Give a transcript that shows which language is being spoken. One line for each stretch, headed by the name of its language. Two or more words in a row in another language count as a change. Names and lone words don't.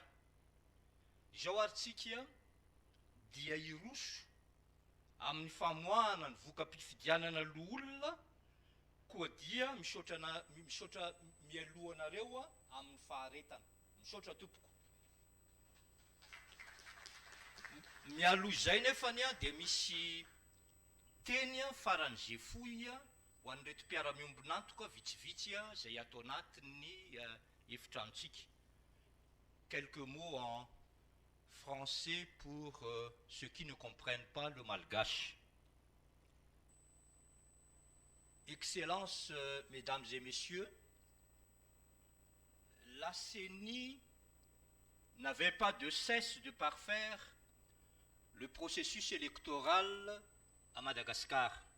Malagasy: Izao ary tsika dia iroso amin'ny famoahana ny vokam-pifidianana loholona koa dia misaotra mialohanareo amin'ny faharetana. Misaotra tompoko. Mialoha izay nefany dia misy teny faran'izay fohy ho ho an'ireto mpiara-miombonantoka vitsivitsy zay atao anatin'ny efitranontsika.
French: Quelques mots en français pour ceux qui ne comprennent pas le malgache. Excellences, mesdames et messieurs, la CENI n'avait pas de cesse de parfaire le processus électoral à Madagascar.